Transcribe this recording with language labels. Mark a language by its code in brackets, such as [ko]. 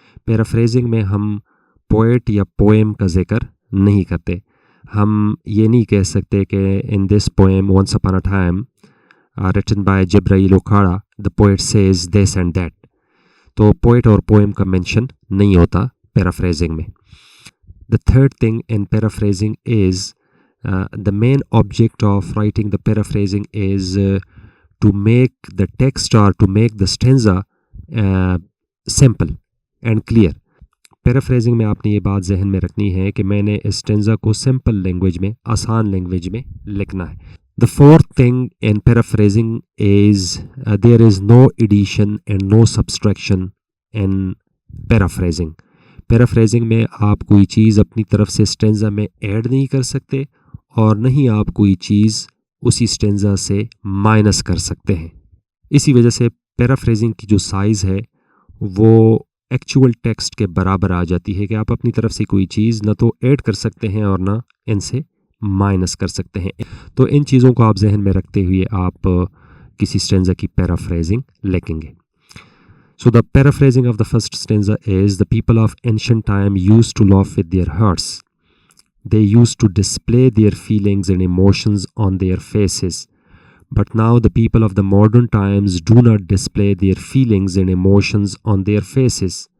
[ur] Paraphrasing میں ہم poet یا poem کا ذکر نہیں کرتے. ہم یہ نہیں کہہ سکتے کہ [en] in this poem once upon a time written by Jibreel Okara the poet says this and that. [ur] تو poet اور poem کا mention نہیں ہوتا paraphrasing میں. [en] The third thing in paraphrasing is the main object of writing the paraphrasing is to make the text or to make the stanza simple and clear. [ur] Paraphrasing میں آپ نے یہ بات ذہن میں رکھنی ہے کہ میں نے اسٹینزا کو سمپل لینگویج میں آسان لینگویج میں لکھنا ہے. [en] The fourth thing in paraphrasing is there is no addition and no subtraction in paraphrasing. [ur] Paraphrasing میں آپ کوئی چیز اپنی طرف سے اسٹینزا میں ایڈ نہیں کر سکتے اور نہ ہی آپ کوئی چیز اسی اسٹینزا سے مائنس کر سکتے ہیں. اسی وجہ سے پیرافریزنگ کی جو سائز ہے وہ ایکچول ٹیکسٹ کے برابر آ جاتی ہے کہ آپ اپنی طرف سے کوئی چیز نہ تو ایڈ کر سکتے ہیں اور نہ ان سے مائنس کر سکتے ہیں. تو ان چیزوں کو آپ ذہن میں رکھتے ہوئے آپ کسی اسٹینزا کی پیرافریزنگ لکھیں گے. [en] So the paraphrasing of the first stanza is the people of ancient time used to laugh with their hearts. They used to display their feelings and emotions on their faces. But now the people of the modern times do not display their feelings and emotions on their faces.